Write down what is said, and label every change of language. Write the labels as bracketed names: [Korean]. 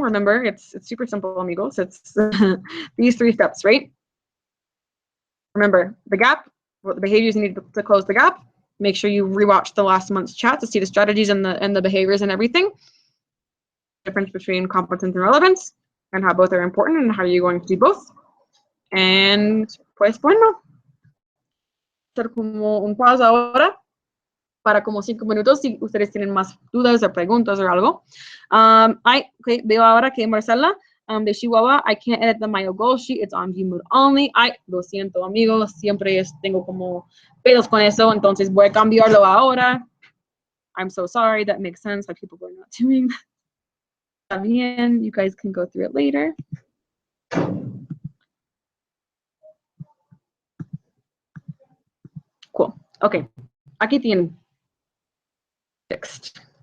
[English] Remember, it's super simple, amigos. It's these 3 steps, right? Remember the gap, what the behaviors you need to close the gap. Make sure you rewatch the last month's chat to see the strategies and the behaviors and everything. Difference between competence and relevance, and how both are important and how you're going to do both. [Spanish] And pues bueno, hacer como un pause ahora para como 5 minutos si ustedes tienen más dudas o preguntas o algo. [English] Okay, [Spanish] veo ahora que Marcela de Chihuahua, [English] I can't edit the my goal sheet, it's on view mode only. [Spanish] Lo siento, amigos, siempre tengo como pedos con eso, entonces voy a cambiarlo ahora. [English] I'm so sorry, that makes sense why people were not doing that. [Spanish] Está bien, [English] you guys can go through it later. Cool, okay, [Spanish] aquí tienen. [English] Fixed.